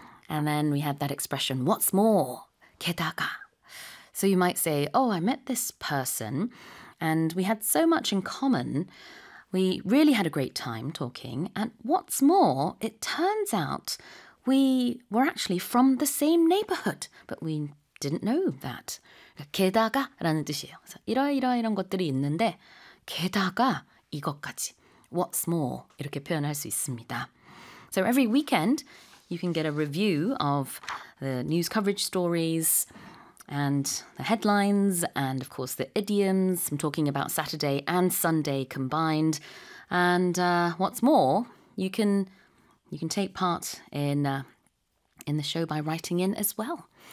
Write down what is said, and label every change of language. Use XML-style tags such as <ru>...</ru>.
<en>And then we had that expression, what's more, 게다가. So you might say, oh, I met this person and we had so much in common. We really had a great time talking, and what's more, it turns out we were actually from the same neighborhood, but we didn't know that.</en> <ko>게다가라는 뜻이에요. 이런 것들이 있는데, 게다가 이것까지.</ko> <en>What's more,</en> <ko>이렇게 표현할 수 있습니다.</ko> <en>So every weekend, you can get a review of the news coverage stories, and the headlines, and of course the idioms. I'm talking about Saturday and Sunday combined. And what's more, you can take part in the show by writing in as well.</en>